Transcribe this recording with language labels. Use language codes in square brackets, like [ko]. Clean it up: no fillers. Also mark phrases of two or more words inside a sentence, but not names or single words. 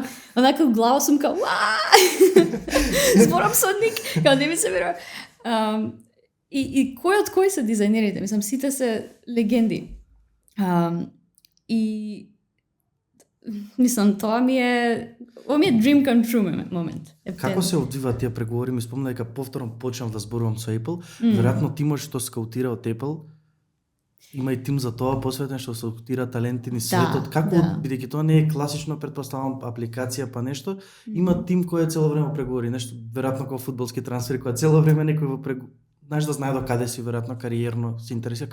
[mk] Онака в глава сум као зборам со ник, као не ми се верува. И кој од кои се дизајнерите? Мислам, сите се легенди. И мислам, тоа ми е [en] dream come true [mk] момент. Како се одвиваат тие преговори? Ми спомна дека повторно почнав да зборувам со Apple. Веројатно тимот што скаутира од Apple има и тим за тоа посветен што скаутира таленти низ светот. Како, бидејќи тоа не е класично, претпоставам, апликација па нешто, има тим кој е цело време преговори, нешто веројатно како фудбалски трансфери, кој цело време некој во преговори, знаеш да знае до каде си веројатно кариерно се интересира.